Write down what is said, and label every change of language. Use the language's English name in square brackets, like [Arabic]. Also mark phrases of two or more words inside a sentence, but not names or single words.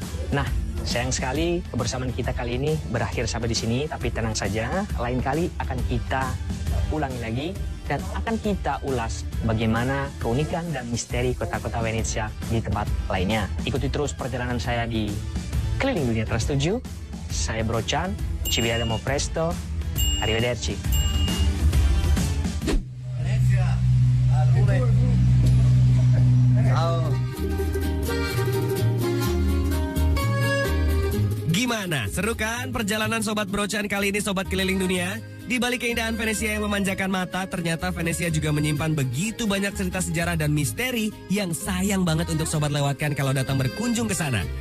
[Indonesian] Nah, sayang sekali kebersamaan kita kali ini berakhir sampai di sini. Tapi tenang saja, lain kali akan kita ulangi lagi. Dan akan kita ulas bagaimana keunikan dan misteri kota-kota Venezia di tempat lainnya. Ikuti terus perjalanan saya di Keliling Dunia Trans 7. Saya Brochan, [Italian] ci vediamo presto, arrivederci. [Indonesian] Venezia, Gimana? Seru kan perjalanan Sobat Brochan kali ini Sobat Keliling Dunia? Di balik keindahan Venezia yang memanjakan mata, ternyata Venezia juga menyimpan begitu banyak cerita sejarah dan misteri yang sayang banget untuk Sobat lewatkan kalau datang berkunjung ke sana.